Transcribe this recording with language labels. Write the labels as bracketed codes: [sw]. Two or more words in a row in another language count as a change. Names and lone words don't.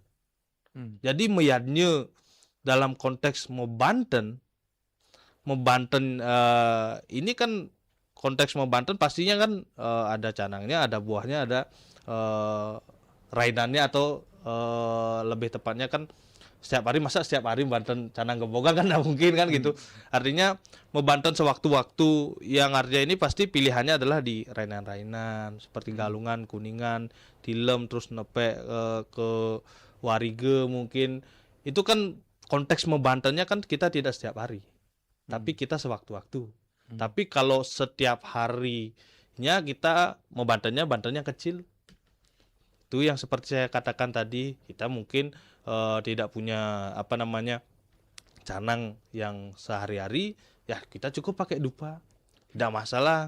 [id] Jadi meyadnya dalam konteks Mebanten ini kan konteks Mebanten pastinya kan ada canangnya, ada buahnya, ada rainannya atau lebih tepatnya kan setiap hari, masa setiap hari Banten canang gembogan kan nggak mungkin kan gitu. Artinya Mebanten sewaktu-waktu, yang artinya ini pasti pilihannya adalah di rainan-rainan seperti galungan, kuningan, tilem, terus nepe ke warige mungkin. Itu kan konteks Mebantennya kan kita tidak setiap hari, tapi kita sewaktu-waktu. Tapi kalau setiap harinya kita Bantennya kecil. Itu yang seperti saya katakan tadi, kita mungkin tidak punya canang yang sehari-hari, ya kita cukup pakai dupa, tidak masalah.